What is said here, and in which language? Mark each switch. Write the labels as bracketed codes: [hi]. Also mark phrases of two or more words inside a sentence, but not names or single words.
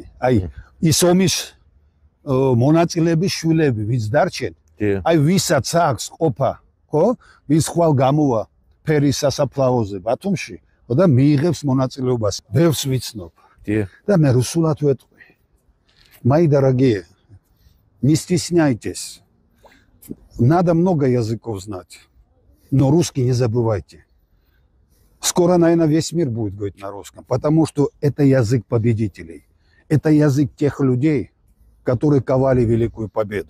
[ka] აი ის ომის მონაწილეების შვილები ვინც დარჩენ, აი ვისაც აქვს ყოფა, ხო? ვის ხვალ გამოვა ფერის სასაფლაოზე ბათუმში და მიიღებს მონაწილეობას. ბევრს ვიცნობ. Да მე რუსულად ვეტყვი. [ru] Мои дорогие, не стесняйтесь. Надо много языков знать. Но русский не забывайте. Скоро, наверное, весь мир будет говорить на русском, потому что это язык победителей. Это язык тех людей, которые ковали великую победу.